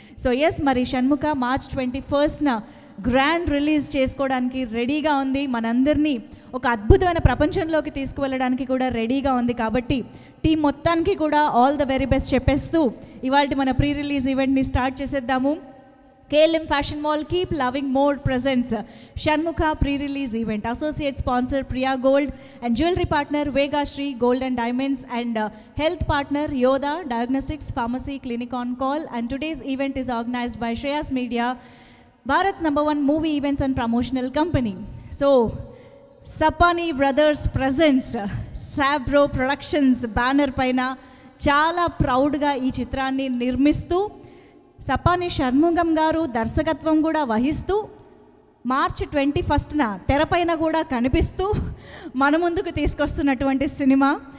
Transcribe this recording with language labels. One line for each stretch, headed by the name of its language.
Telugu: So yes, మరి Shanmukha March 21న grand release చేసుకోవడానికి రెడీగా ఉంది. మనందరినీ ఒక అద్భుతమైన ప్రపంచంలోకి తీసుకువెళ్ళడానికి కూడా రెడీగా ఉంది. కాబట్టి టీం మొత్తానికి కూడా ఆల్ ద వెరీ బెస్ట్ చెప్పేస్తూ ఇవాళ మన ప్రీ రిలీజ్ ఈవెంట్ని స్టార్ట్ చేసేద్దాము.
English: KLM Fashion Mall, keep loving more presents Shanmukha pre-release event. Associate sponsor Priya Gold and jewelry partner Vega Shree Gold and Diamonds and health partner Yoda Diagnostics Pharmacy Clinic on Call. And today's event is organized by Shreyas Media, Bharat's #1 movie events and promotional company. So Sapani Brothers presents Sabro Productions banner
Telugu: paina చాలా ప్రౌడ్గా ఈ చిత్రాన్ని నిర్మిస్తూ సపాని షణ్ముఖం గారు దర్శకత్వం కూడా వహిస్తూ March 21న తెరపైన కూడా కనిపిస్తూ మన ముందుకు తీసుకొస్తున్నటువంటి సినిమా.